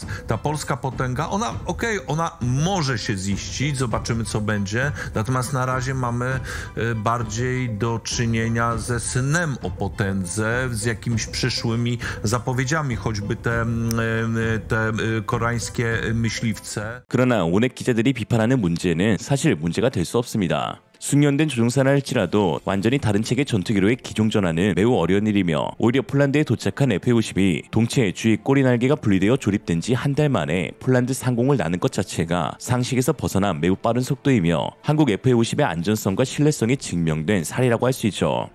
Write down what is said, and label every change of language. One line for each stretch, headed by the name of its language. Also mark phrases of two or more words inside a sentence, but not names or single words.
Polish: Ta polska potęga, ona może się ziścić, zobaczymy co będzie, natomiast na razie mamy bardziej do czynienia ze snem o potędze, z jakimiś przyszłymi zapowiedziami, choćby te koreańskie myśliwce.
Korean: 그러나 오넷 기자들이 비판하는 문제는 사실 문제가 될 수 없습니다. 숙련된 조종사라 할지라도 완전히 다른 체계 전투기로의 기종 전환은 매우 어려운 일이며 오히려 폴란드에 도착한 F-50이 동체 주위 꼬리 날개가 분리되어 조립된 지 한 달 만에 폴란드 상공을 나는 것 자체가 상식에서 벗어난 매우 빠른 속도이며 한국 F-50의 안전성과 신뢰성이 증명된 사례라고 할 수 있죠.